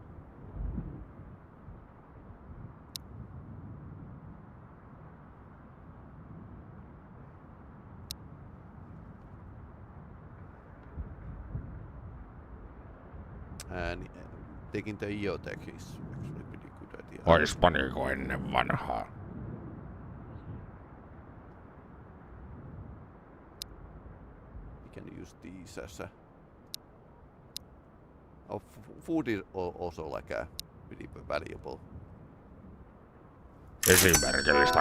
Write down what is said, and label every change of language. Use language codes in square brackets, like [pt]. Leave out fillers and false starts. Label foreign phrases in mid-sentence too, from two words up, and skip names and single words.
[en] And taking the EOTech is actually pretty good idea. [fi] Oispa niinku ennen vanhaa. [en] We can use these as a... Oh, food is also like a pretty valuable. [fi] Esimerkillistä